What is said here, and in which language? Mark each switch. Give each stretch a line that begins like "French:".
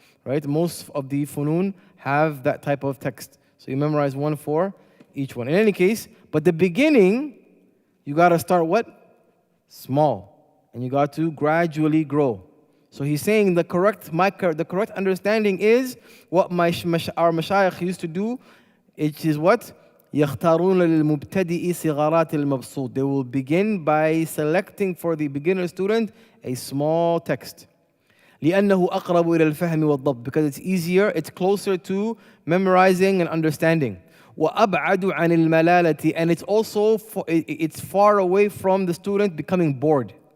English: Right? Most of the funun have that type of text. So you memorize one for each one. In any case, but the beginning, you got to start what? Small. And you got to gradually grow. So he's saying the correct understanding is what our mashayikh used to do. It is what?
Arabic: يختارون للمبتدئ صغارات المبسوط.
English: They will begin by selecting for the beginner student a small text.
Arabic: لأنه أقرب إلى الفهم والضبط,
English: because it's easier, it's closer to memorizing and understanding.
Arabic: وأبعد عن الملالة,
English: and it's also it's far away from the student becoming bored.